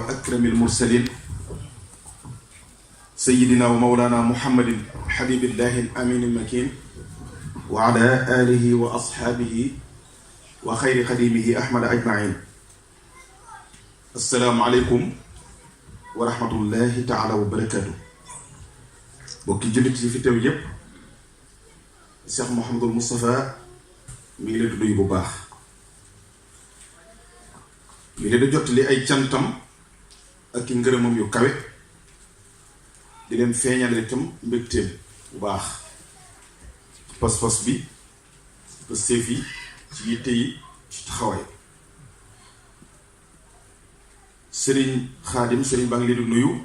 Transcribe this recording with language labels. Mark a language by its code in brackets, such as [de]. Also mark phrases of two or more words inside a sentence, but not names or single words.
[ar] أكرم المرسلين سيدنا ومولانا محمد حبيب الله الأمين المكين وعلى آله وأصحابه وخير خديمه أحمد أجمعين. السلام عليكم ورحمة الله تعالى وبركاته. [wo] mbokki jullit fi teew yépp [ar] الشيخ محمد المصطفى [wo] mi ngi leen di nuyu bu baax mi leen di jottali ay cantam ak i ngërëmam yu kawe di leen feeñal itam mbégteem bu baax pas-pas bi ba seef yi ci yitte yi ci taxawaay sëriñ Xaadim sëriñ baa ngi leen di nuyu